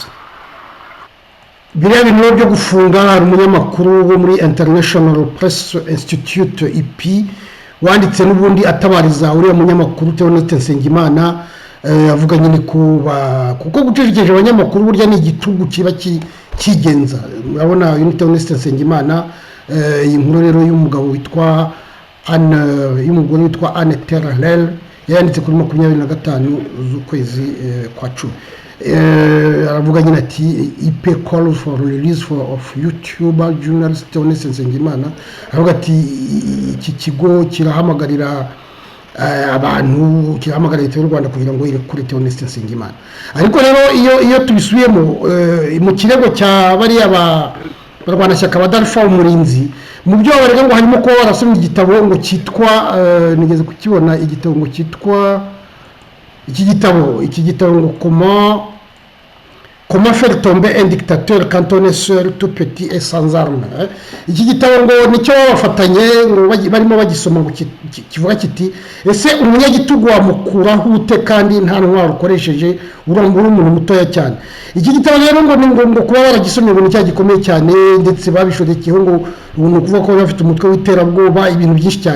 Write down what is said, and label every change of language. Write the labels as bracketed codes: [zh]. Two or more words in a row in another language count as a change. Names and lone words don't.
[rw] Biriya bintu byo gufunga, hari umunyamakuru wo muri International Press Institute IP wanditse n'ubundi atabariza uriya munyamakuru Theoneste Nsengimana, avuga nyine kuko gucecekesha abanyamakuru burya ni igitugu kiba kigenza. Urabona uyu Theoneste Nsengimana, iyi nkuru rero y'umugabo witwa y'umugore witwa Anne Terrel yanditse kuri 25 z'ukwezi kwa 10. Aravuga nyine ati IP [en] call for release of YouTuber journalist [rw] Theoneste Nsengimana. Aravuga ati iki kigo kirahamagarira abantu, kirahamagarira Leta y'u Rwanda kugira ngo irekure Theoneste Nsengimana. Ariko rero iyo tubisubiyemo mu kirego cya bariya barwanashyaka ba Dalpha Umurinzi, mu byo barega ngo harimo ko barasomye igitabo ngo cyitwa nigeze kukibona, igitabo ngo cyitwa iki gitabo ngo [fr] comment faire tomber un dictateur quand on est seul, tout petit et sans armes. [rw] Iki gitabo ngo nicyo bafatanye ngo barimo bagisoma ngo kivuga kiti ese umunyagitugu wamukuraho ute kandi nta ntwaro ukoresheje uri umuntu mutoya cyane. Iki gitabo rero ngo kuba baragisomye ngo nicyo gikomeye cyane, ndetse babishodekeho ngo kuvuga ko bafite umutwe w'iterabwoba, ibintu byinshi cyane.